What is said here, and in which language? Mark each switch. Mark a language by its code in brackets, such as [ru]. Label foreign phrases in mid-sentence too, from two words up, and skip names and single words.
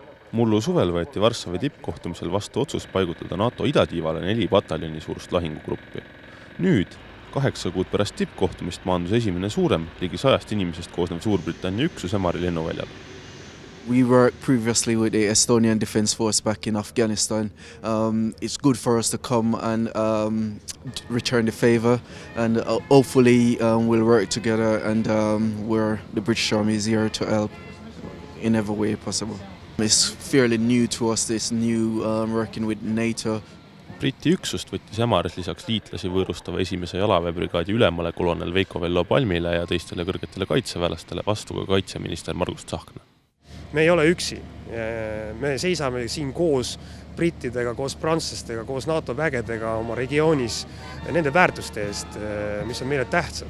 [et] Mullu suvel võeti Varssavi tippkohtumisel vastu otsus paigutada NATO idatiivale 4 pataljoni suurust lahingugruppi. Nüüd, 8 kuud pärast tippkohtumist maandus esimene suurem, ligi 100 inimesest koosnev Suurbritannia üksus Ämari lennuväljal. [en] We worked previously with the Estonian Defence Force back in Afghanistan. It's good for us to come and return the favour, and hopefully we'll work together, and the British Army is here to help in every way possible. It's fairly new to us, this new working with NATO. [et] Briti üksust võttis Ämaris lisaks liitlasi võõrustava esimese jalaväebrigaadi ülemale kolonel Veiko Vello Palmile ja teistele kõrgetele kaitseväelastele vastu ka kaitseminister Margus Tsahkna. Me ei ole üksi. Me seisame siin koos brittidega, koos prantslastega, koos NATO vägedega oma regioonis nende väärtuste eest, mis on meile tähtsad.